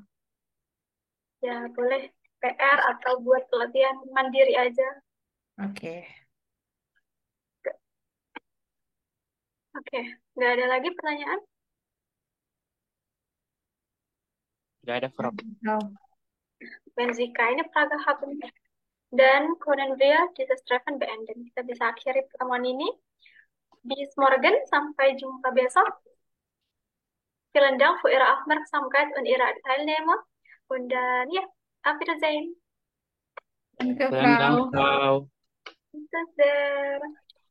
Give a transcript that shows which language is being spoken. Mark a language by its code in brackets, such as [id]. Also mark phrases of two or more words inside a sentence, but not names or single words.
[id] Ya, boleh PR atau buat latihan mandiri aja. Oke. Oke, nggak ada lagi pertanyaan? nggak ada, Frau. Frau. [de] Wenn Sie keine Frage haben, dan können wir dieses Treffen beenden. [id] Kita bisa akhiri pertemuan ini. [de] Bis morgen, [id] sampai jumpa besok. [de] Vielen Dank für Ihre Aufmerksamkeit und Ihre Teilnahme. Und dann, ja, auf Wiedersehen. Danke, Vielen Dank, Frau. Frau. Bis dann.